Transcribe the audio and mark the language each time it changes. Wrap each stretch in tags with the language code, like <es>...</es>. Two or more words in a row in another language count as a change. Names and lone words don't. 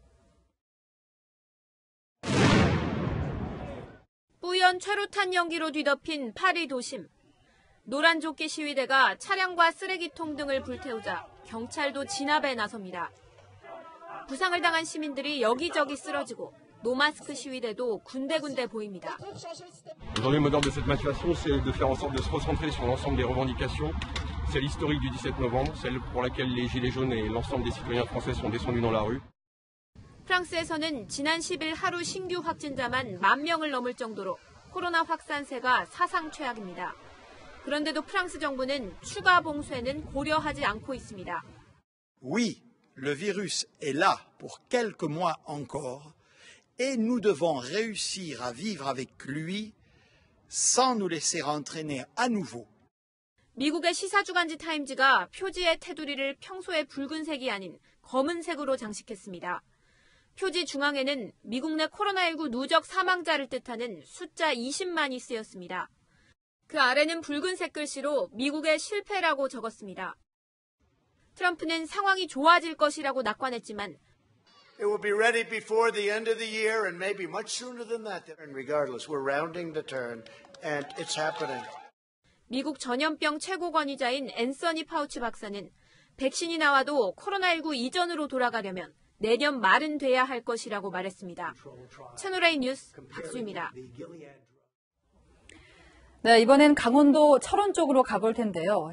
<ko>뿌연 최루탄 연기로 뒤덮인 파리 도심. 노란 조끼 시위대가 차량과 쓰레기통 등을 불태우자 경찰도 진압에 나섭니다. 부상을 당한 시민들이 여기저기 쓰러지고 노마스크 시위대도 군데군데 보입니다.</ko> <fr>Aujourd'hui, le mot d'ordre de cette manifestation, c'est de faire en sorte de se recentrer sur l'ensemble des revendications. C'est l'historique du 17 novembre, celle pour laquelle les Gilets jaunes et l'ensemble des citoyens français sont descendus dans la rue.</fr> <ko>프랑스에서는 지난 10일 하루 신규 확진자만 10,000명을 넘을 정도로 코로나 확산세가 사상 최악입니다. 그런데도 프랑스 정부는 추가 봉쇄는 고려하지 않고 있습니다.</ko> <fr>Oui, le virus est là pour quelques mois encore et nous devons réussir à vivre avec lui sans nous laisser entraîner à nouveau.</fr> <ko>미국의 시사주간지 타임즈가 표지의 테두리를 평소의 붉은색이 아닌 검은색으로 장식했습니다. 표지 중앙에는 미국 내 코로나19 누적 사망자를 뜻하는 숫자 20만이 쓰였습니다. 그 아래는 붉은색 글씨로 미국의 실패라고 적었습니다. 트럼프는 상황이 좋아질 것이라고 낙관했지만</ko> <en>It will be ready before the end of the year and maybe much sooner than that. And regardless, we're rounding the turn and it's happening.</en> <ko>미국 전염병 최고 권위자인 앤서니 파우치 박사는 백신이 나와도 코로나19 이전으로 돌아가려면 내년 말은 돼야 할 것이라고 말했습니다. 채널A 뉴스 박수입니다. 네, 이번엔 강원도 철원 쪽으로 가볼 텐데요.</ko>